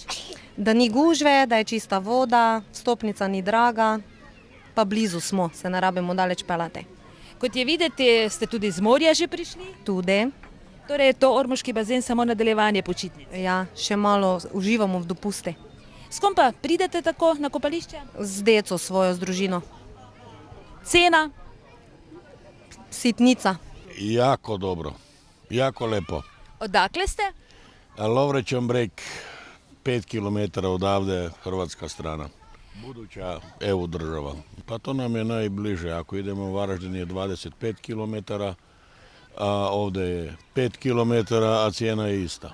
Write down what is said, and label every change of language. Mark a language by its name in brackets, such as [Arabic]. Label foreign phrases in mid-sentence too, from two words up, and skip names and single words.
[Slovenian] Da ni gužve, da je čista voda, stopnica ni draga, pa blizu smo, se ne rabimo daleč pelati. Kot je videti, ste tudi z morja že prišli? Tudi. Torej je to ormoški bazen samo nadaljevanje počitnic. Ja, še malo uživamo v dopusti. S kom pa pridete tako na kopališče? Z deco svojo, z družino. Cena? Sitnica. Jako dobro, jako lepo. [Croatian] Odakle ste? Lovrečan breg, 5 km odavde, hrvatska strana. Buduća EU država. Pa to nam je najbliže. Ako idemo u Varaždin je 25 km, a ovdje je 5 km, a cijena je ista.